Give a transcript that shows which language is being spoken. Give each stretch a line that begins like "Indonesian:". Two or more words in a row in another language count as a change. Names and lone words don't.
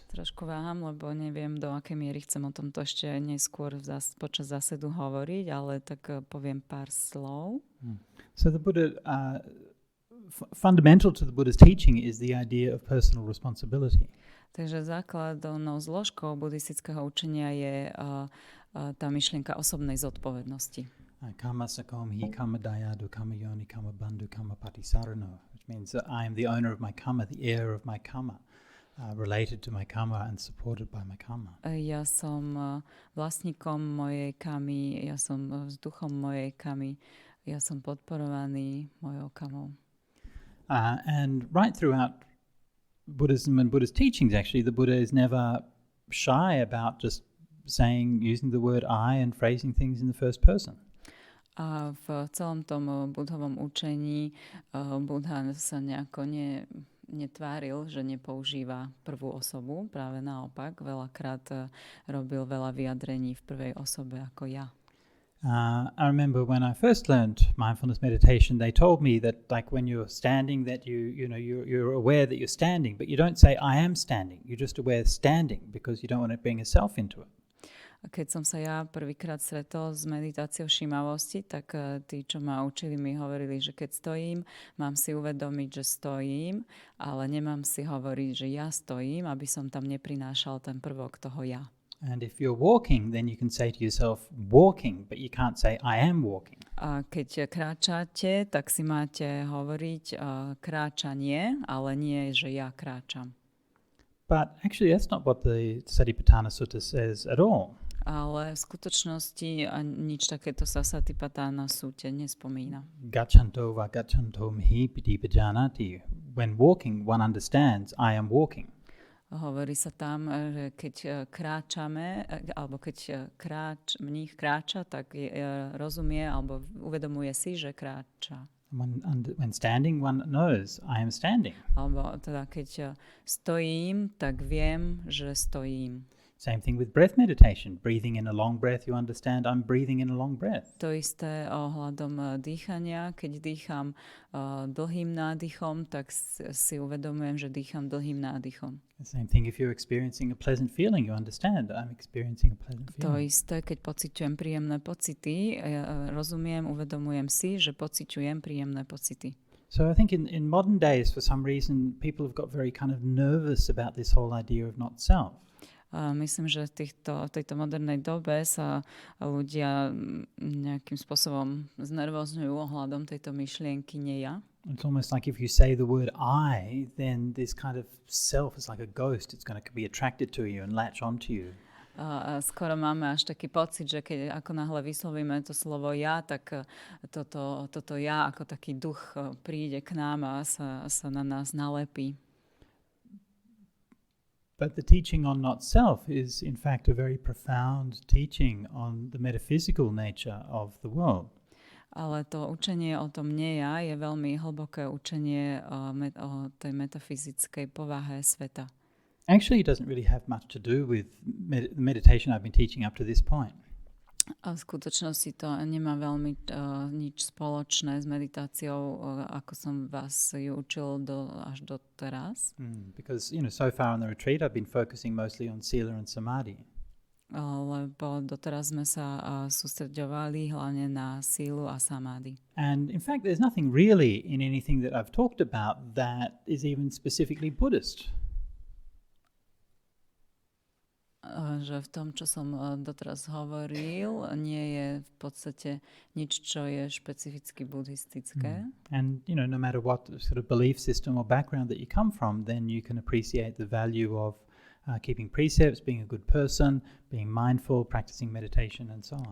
Slovak: Trošku váham, lebo neviem, do akej miery chcem o tomto ešte neskôr počas zásedu hovoriť, ale tak poviem pár slov.
English: So the Buddha, fundamental to the Buddha's teaching is the idea of personal responsibility.
Slovak: Takže základnou zložkou buddhistického učenia je tá myšlienka osobnej zodpovednosti.
Pali: Kama sakom hi kama dayadu kama yoni kama bandhu kama patisarano,
English: which means that I am the owner of my karma, the heir of my karma, related to my karma and supported by my karma.
Slovak: Ja som vlastníkom mojej kamy, ja som vzduchom mojej kamy, ja som podporovaný mojou kamou.
English: And right throughout Buddhism and Buddha's teachings, actually, the Buddha is never shy about just using the word I and phrasing things in the first person.
Slovak: A v celom tom Buddhovom učení Buddha sa nejako netváril, že nepoužíva prvú osobu. Práve naopak, veľakrát robil veľa vyjadrení v prvej osobe ako ja.
English: I remember when I first learned mindfulness meditation, they told me that like when you're standing, that you're aware that you're standing, but you don't say I am standing. You're just aware of standing because you don't want to bring a self into it.
Slovak: Keď som sa ja prvýkrát stretol s meditáciou všímavosti, tak tí, čo ma učili, mi hovorili, že keď stojím, mám si uvedomiť, že stojím, ale nemám si hovoriť, že ja stojím, aby som tam neprinášal ten prvok toho ja.
English: And if you're walking, then you can say to yourself, walking, but you can't say, I am walking.
Slovak: A keď kráčate, tak si máte hovoriť kráčanie, ale nie, že ja kráčam.
English: But actually, that's not what the Satipatthana Sutta says at all.
Slovak: Ale v skutočnosti nič takéto sa Satipatthana Sute nespomína.
Pali: Gachanto va gachanto mhi piti pajanati.
English: When walking, one understands, I am walking.
Slovak: Hovorí sa tam, že keď kráčame, alebo keď mních kráča, tak rozumie alebo uvedomuje si, že kráča.
English: When standing, one knows, I am standing.
Slovak: Alebo teda keď stojím, tak viem, že stojím.
English: Same thing with breath meditation. Breathing in a long breath, you understand I'm breathing in a long breath.
Slovak: To isté ohľadom dýchania. Keď dýcham dlhým nádychom, tak si uvedomujem, že dýcham dlhým nádychom.
English: The same thing if you're experiencing a pleasant feeling, you understand I'm experiencing a pleasant feeling.
Slovak: To isté, keď pociťujem príjemné pocity, rozumiem, uvedomujem si, že pociťujem príjemné pocity.
English: So I think in modern days, for some reason, people have got very kind of nervous about this whole idea of not self.
Slovak: Myslím, že v tejto modernej dobe sa ľudia nejakým spôsobom znervozňujú ohľadom tejto myšlienky nie ja.
English: It's almost like if you say the word I, then this kind of self is like a ghost. It's going to be attracted to you and latch onto you.
Slovak: A skoro máme až taký pocit, že keď ako náhle vyslovíme to slovo ja, tak toto ja ako taký duch príde k nám a sa na nás nalepí.
English: But the teaching on not self is in fact a very profound teaching on the metaphysical nature of the world.
Slovak: Ale to učenie o tom nie ja je veľmi hlboké učenie o tej metafyzickej povahe sveta.
English: Actually, it doesn't really have much to do with the meditation I've been teaching up to this point.
Slovak: A v skutočnosti to nemá veľmi nič spoločné s meditáciou, ako som vás ju učil až do teraz.
English: Because, so far on the retreat I've been focusing mostly on sila and samadhi.
Slovak: Lebo doteraz sme sa sústreďovali hlavne na sílu a samády.
English: And in fact, there's nothing really in anything that I've talked about that is even specifically Buddhist.
Slovak: Že v tom, čo som doteraz hovoril, nie je v podstate nič, čo je špecificky buddhistické.
English: And, no matter what sort of belief system or background that you come from, then you can appreciate the value of keeping precepts, being a good person, being mindful, practicing meditation and so on.